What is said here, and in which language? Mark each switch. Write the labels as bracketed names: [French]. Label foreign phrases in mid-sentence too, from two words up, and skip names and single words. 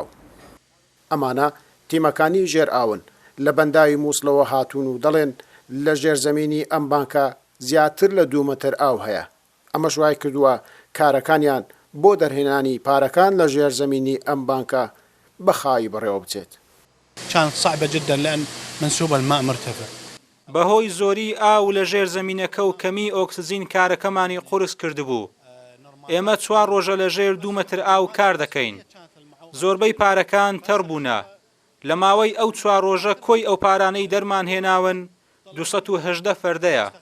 [Central Kurdish] ئەمانە تیمەکانی ژێر ئاون لە بەنداوی مووسڵەوە هاتوون و دەڵێن لە ژێرزەمینی ئەم بانکە زیاتر لە 2 مەتر ئاو هەیە. ئەمەش وای کردووە کارەکانیان بۆ دەرهێنانی پارەکان لە ژێرزەمینی ئەم بانکە بەخای بەڕێوە بچێت. [Arabic] كانت صعبة جدا لأن منسوب الماء مرتفع. [Central Kurdish] بەهۆی زۆری ئاو لە ژێر زەمینەکە و کەمی ئۆکسزین کارەکەمانی قورس کردبوو. ئێمە 4 ڕۆژە لە ژێر 2 مەتر ئاو کار دەکەین. زۆربەی پارەکان تەڕ بوونە. لە ماوەی ئەو 4 ڕۆژە کۆی ئەو پارانەی دەرمان هێناون 218 فەردەیە.